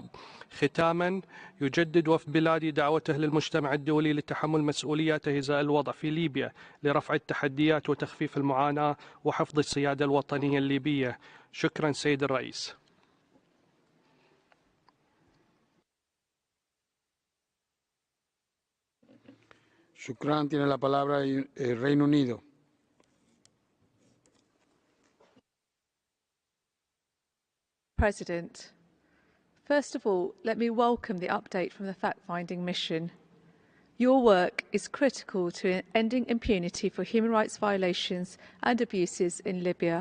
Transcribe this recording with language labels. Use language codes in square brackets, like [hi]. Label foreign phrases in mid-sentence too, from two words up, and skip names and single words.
[ar] ختاما، يجدد وفد بلادي دعوته للمجتمع الدولي لتحمل مسؤولياته إزاء الوضع في ليبيا لرفع التحديات وتخفيف المعاناة وحفظ السيادة الوطنية الليبية. شكرا سيد الرئيس. Shukran, [es] tiene la palabra el Reino Unido. [en] President, first of all, let me welcome the update from the fact-finding mission. Your work is critical to ending impunity for human rights violations and abuses in Libya.